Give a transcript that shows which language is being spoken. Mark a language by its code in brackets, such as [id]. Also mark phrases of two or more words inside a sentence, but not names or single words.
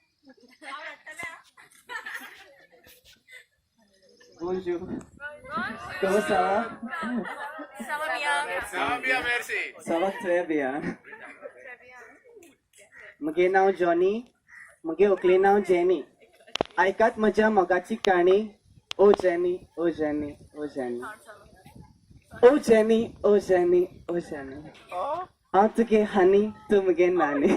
[fr] Bonjour. Comment ça va? Ça va bien. Ça va bien, merci. Ça va très bien. [kok] मगे नाव जॉनी, मगे ओकले नाव जेनी. ऐकात म्हज्या मोगाची काणी. ओ जेनी, ओ जेनी, ओ जेनी. ओ जेनी, ओ जेनी, ओ जेनी. हांव तुगे हनी, तूं मगे नानी.